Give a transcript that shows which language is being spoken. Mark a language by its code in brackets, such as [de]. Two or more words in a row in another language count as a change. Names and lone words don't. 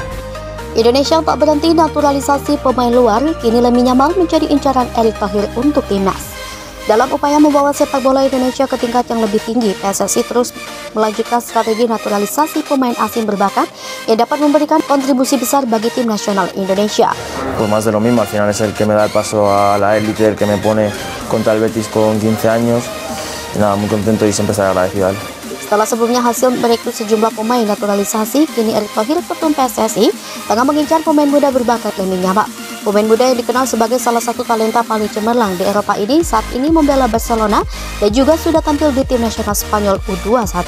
[id] Indonesia tak berhenti naturalisasi pemain luar, kini Lamine Yamal menjadi incaran Erick Thohir untuk timnas. Dalam upaya membawa sepak bola Indonesia ke tingkat yang lebih tinggi, PSSI terus melanjutkan strategi naturalisasi pemain asing berbakat yang dapat memberikan kontribusi besar bagi tim nasional Indonesia. [es] Pues más de lo mismo, al final es el que me da el paso a la élite, el que me pone contra el Betis con 15 años. Y nada, muy contento y siempre estaré agradecido a él. [id] Setelah sebelumnya hasil merekrut sejumlah pemain naturalisasi, kini Erick Thohir, ketum PSSI, tengah mengincar pemain muda berbakat Lamine Yamal. Pemain muda yang dikenal sebagai salah satu talenta paling cemerlang di Eropa ini saat ini membela Barcelona dan juga sudah tampil di tim nasional Spanyol U21.